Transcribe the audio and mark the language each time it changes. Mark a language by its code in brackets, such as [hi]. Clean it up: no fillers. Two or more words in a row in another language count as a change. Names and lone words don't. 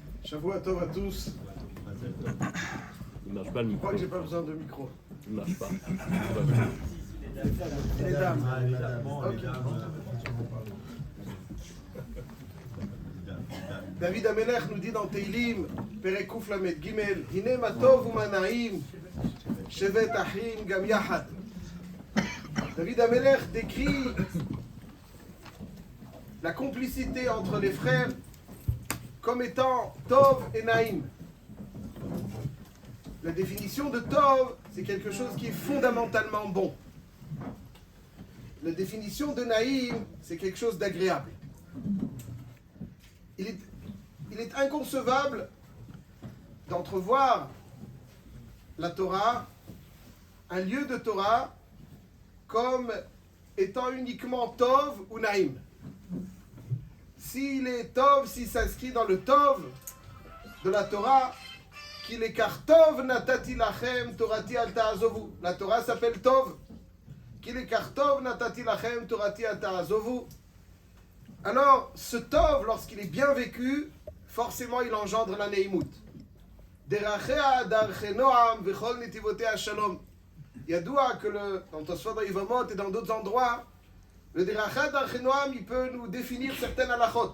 [he] שבוע טוב [fr] à tous. Il marche pas le Je micro. crois que j'ai pas besoin de micro. Il marche pas. Les dames. David Amelech nous dit dans Teilim, [he] פרק קוף למד גימל, הנה מה טוב ומה נעים, שבת אחים גם יחד. [fr] David Amelech décrit la complicité entre les frères comme étant Tov et Naïm. La définition de Tov, c'est quelque chose qui est fondamentalement bon. La définition de Naïm, c'est quelque chose d'agréable. Il est inconcevable d'entrevoir la Torah, un lieu de Torah, comme étant uniquement Tov ou Naïm. S'il est Tov, s'il s'inscrit dans le Tov de la Torah, qu'il est car [he] טוב נתתי לכם תורתי אל תעזובו. [fr] La Torah s'appelle Tov. Qu'il est car [he] טוב נתתי לכם תורתי אל תעזובו. [fr] Alors, ce Tov, lorsqu'il est bien vécu, forcément il engendre la Neimut. [he] דרכיה דרכי נעם וכל נתיבותיה שלום. [fr] Yadoua que dans Tosfot Yevamot et dans d'autres endroits, le [he] דרכיה דרכי נעם, [fr] il peut nous définir certaines halachot.